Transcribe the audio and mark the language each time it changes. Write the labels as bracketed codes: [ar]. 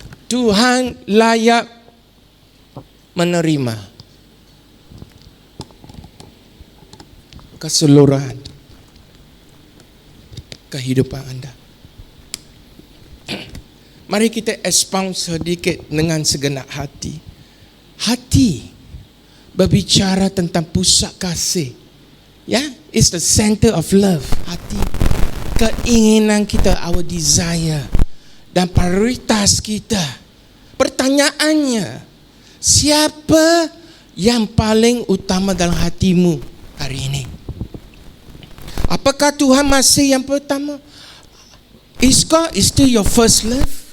[id] Tuhan layak menerima keseluruhan kehidupan anda. Mari kita expound sedikit dengan segenap hati. Hati berbicara tentang pusat kasih. [en] Ya, it's the center of love. [id] Hati, keinginan kita, [en] our desire [id] dan prioritas kita. Pertanyaannya, siapa yang paling utama dalam hatimu hari ini? Apakah Tuhan masih yang pertama? [en] Is God still your first love?